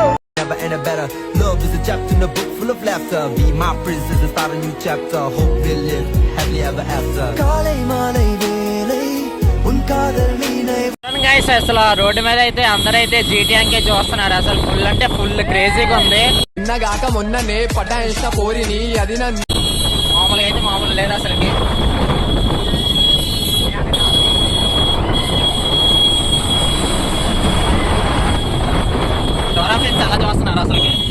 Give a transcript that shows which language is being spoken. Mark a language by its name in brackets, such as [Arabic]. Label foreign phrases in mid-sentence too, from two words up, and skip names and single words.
[English] Never and a better. Love is a chapter in a book full of laughter. Be my princess and start a new chapter. Hope we'll live happily ever after. [Tamil] காலை மாலை வேளை உன் காதல் நினைவே. [Telugu] గైస్ అసలు రోడ్డు మీద అయితే అందరైతే జీటీఎంకే చూస్తున్నారు. అసలు ఫుల్ అంటే ఫుల్ క్రేజీగా ఉంది. నిన్నగాక మొన్ననే పటాయించిన పోరిని అది నన్ను మామూలుగా అయితే మామూలు లేదు అసలుకి. డోరా ఫ్రెండ్స్ అలా చూస్తున్నారు అసలుకి.